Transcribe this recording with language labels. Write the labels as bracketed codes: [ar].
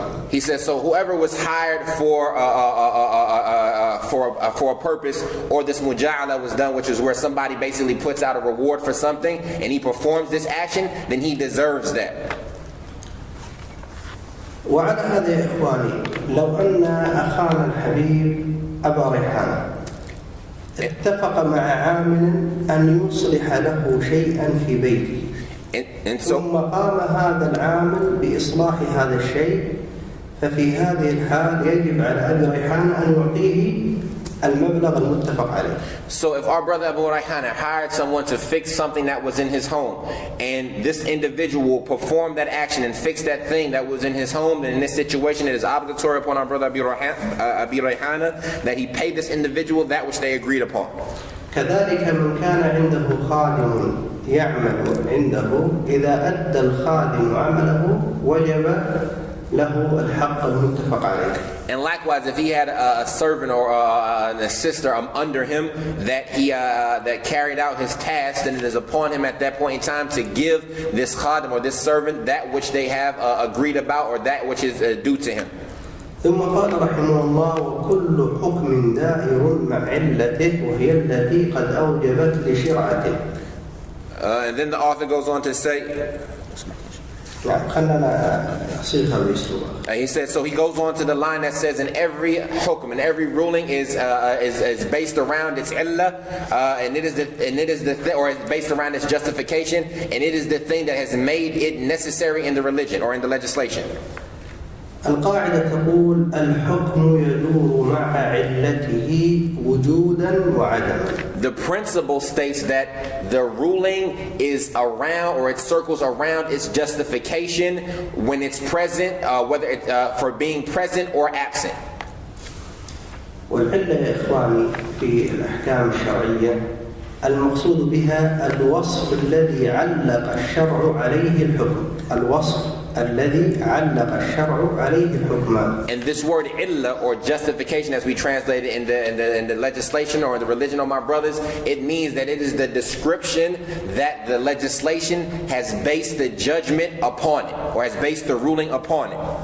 [en] He says, so whoever was hired for a purpose, or this muja'ala was done, which is where somebody basically puts out a reward for something and he performs this action, then he deserves that. [ar] وعلى هذا يا إخواني، لو أن أخانا الحبيب أبا ريحان اتفق مع عامل أن يصلح له شيئا في بيته، ثم قام هذا العامل بإصلاح هذا الشيء، ففي هذه الحال يجب على أبي ريحان أن يعطيه المبلغ المتفق عليه. [en] So if our brother Abu Rayhana hired someone to fix something that was in his home, and this individual performed that action and fixed that thing that was in his home, then in this situation it is obligatory upon our brother Abu Rayhana that he pay this individual that which they agreed upon. [ar] كذلك من كان عنده خادم يعمل عنده، إذا أدى الخادم عمله وجب له الحق المتفق عليه. [en] And likewise, if he had a servant or an assistant under him that carried out his task, then it is upon him at that point in time to give this khadim or this servant that which they have agreed about, or that which is due to him. [ar] ثم قال رحمه الله: وكل حكم دائر مع علته وهي التي قد أوجبت لشرعته. [en] And then the author goes on to say, he says, so he goes on to the line that says, in every hukm, and every ruling is based around its illah, and it is based around its justification, and it is the thing that has made it necessary in the religion or in the legislation. [ar] القاعدة تقول: الحكم يدور مع علته وجودا وعدما. [en] The principle states that the ruling is around, or it circles around its justification when it's present, whether it's for being present or absent. [ar] والعلة يا إخواني في الأحكام الشرعية المقصود بها الوصف الذي علق الشرع عليه الحكم. الوصف الذي علق الشرع عليه الحكم. [en] And this word illah, or justification, as we translate it in the legislation or in the religion of my brothers, it means that it is the description that the legislation has based the judgment upon it, or has based the ruling upon it.